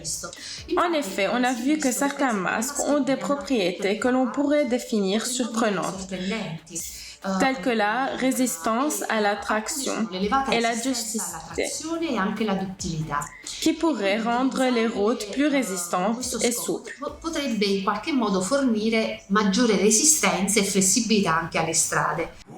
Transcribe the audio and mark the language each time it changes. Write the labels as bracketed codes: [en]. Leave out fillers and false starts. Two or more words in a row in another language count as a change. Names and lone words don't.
[fr] En effet, on a vu que certains masques ont des propriétés que l'on pourrait définir surprenantes, telles que la résistance à la traction et la ductilité, qui pourraient rendre les routes plus résistantes et souples. [it] Potrebbe in qualche modo fornire maggiore resistenza e flessibilità anche alle strade.